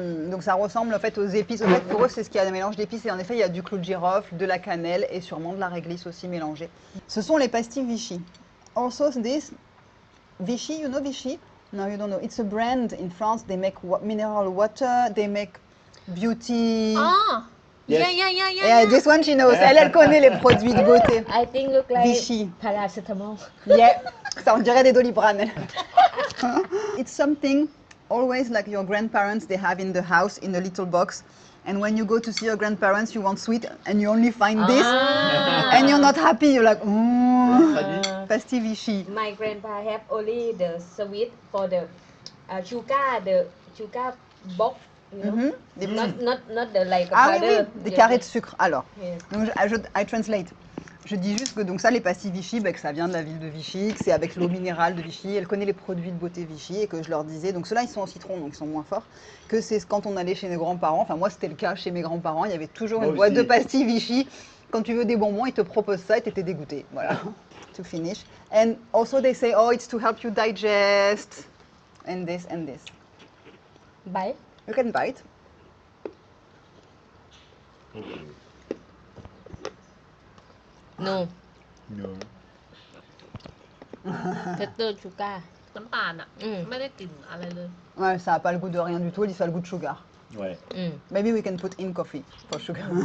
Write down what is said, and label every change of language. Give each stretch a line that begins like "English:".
French: Donc ça ressemble en fait aux épices. En fait, pour eux, c'est ce qu'il y a un mélange d'épices. Et en effet, il y a du clou de girofle, de la cannelle et sûrement de la réglisse aussi mélangée. Ce sont les pastilles Vichy.
English: Also, this Vichy, you know Vichy? No, you don't know. It's a brand in France. They make mineral water. They make beauty.
Thai: อ๋อ
English: Yes. Yeah, this one she knows.
French: Elle connaît les produits de beauté.
English: I think look like Vichy. paracetamol
French: Yeah, ça on dirait des Doliprane.
English: It's something always like your grandparents they have in the house in a little box. And when you go to see your grandparents, you want sweet and you only find this and you're not happy. You're like, pastille Vichy. My grandpa have only the sweet for the sugar box, you know.
French: Mhm. Des
English: Not the like
French: Ah oui,
English: powder.
French: oui, des carrés de sucre. Alors,
English: Yes. donc I translate.
French: Je dis juste que donc ça, les pastilles Vichy, que ça vient de la ville de Vichy, que c'est avec l'eau minérale de Vichy. Elle connaît les produits de beauté Vichy et que je leur disais, donc ceux-là ils sont au citron, donc ils sont moins forts, que c'est quand on allait chez mes grands-parents, enfin moi c'était le cas chez mes grands-parents, il y avait toujours Moi une boîte de aussi. pastilles Vichy. Quand tu veux des bonbons, ils te proposent ça et t'étais dégoûté.
English: Voilà, to finish. And also they say, oh, it's to help you digest, and this and this. Bite. You can bite. No. No. Tater sugar.
Thai: น้ำตาลอ่ะ ไม่ได้กลิ่นอะไรเลย
French: Ouais, ça n'a pas le goût de rien du tout, elle dit ça a le goût de sugar. Ouais.
English: Maybe we can put in coffee for sugar.